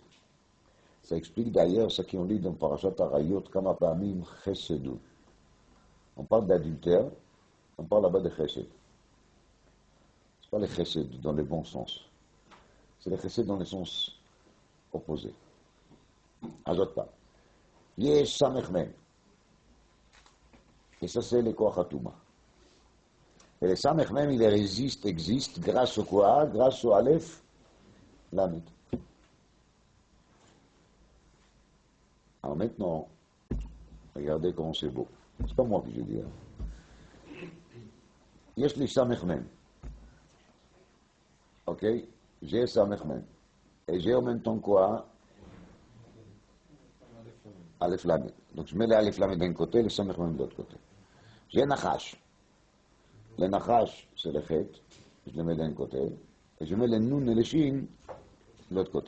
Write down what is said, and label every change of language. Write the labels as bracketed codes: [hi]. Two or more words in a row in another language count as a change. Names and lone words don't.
[fr] Ça explique d'ailleurs ce qu'on lit dans Parashat Arayot, [he] כמה פעמים חסדו. [fr] On parle d'adultère, on parle là-bas de Chesed. C'est pas le chesed dans le bon sens. C'est le chesed dans le sens opposé. Azot pas. [he] יש סמך מם. [fr] Et ça, c'est le [he] כוח הטומאה. [fr] Et le samech mem, il existe grâce au quoi? Grâce au Aleph, Lamed. Alors maintenant, regardez comment c'est beau. C'est pas moi que je dis. [he] יש לי סמך מם. [fr] Ok, j'ai Samech Mem. Et j'ai en même temps quoi? Aleph Lamed. Donc je mets l'Aleph Lamed d'un côté, le Samech Mem de l'autre côté. J'ai Nachash. Le Nachash, c'est le Chet, je le mets d'un côté, et je mets le Nun et le Shin de l'autre côté.